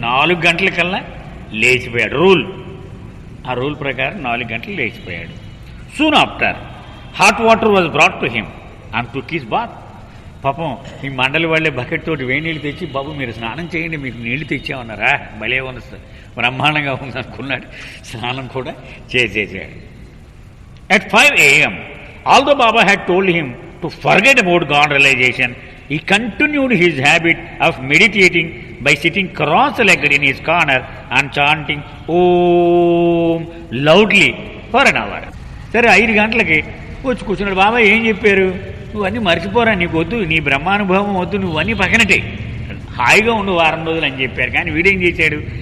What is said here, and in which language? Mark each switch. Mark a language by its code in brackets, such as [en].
[te] 4 గంటలకల్లా లేచిపోయాడు. ఆ రూల్ ప్రకారం 4 గంటలు లేచిపోయాడు. [en] Soon after hot water was brought to him and took his bath. [te] పాపం ఈ మండలి వాళ్ళే బకెట్ తోటి వేడి నీళ్ళు తెచ్చి, బాబు మీరు స్నానం చేయండి, మీకు నీళ్లు తెచ్చామన్నారా, భలే ఉంది సార్, బ్రహ్మాండంగా ఉందనుకున్నాడు. స్నానం కూడా చేసేసాడు. [en] At 5 AM, although Baba had told him to forget about God realization, he continued his habit of meditating by sitting cross-legged in his corner and chanting Om loudly for an hour. [te] సరే, 5 గంటలకి వచ్చి కూర్చున్నాడు. బాబా ఏం చెప్పారు? నువ్వు అన్నీ మర్చిపోరా, నీకు వద్దు, నీ బ్రహ్మానుభవం వద్దు, నువ్వు అన్నీ పక్కనటే హాయిగా ఉండు వారం రోజులు అని చెప్పారు. కానీ వీడేం చేశాడు?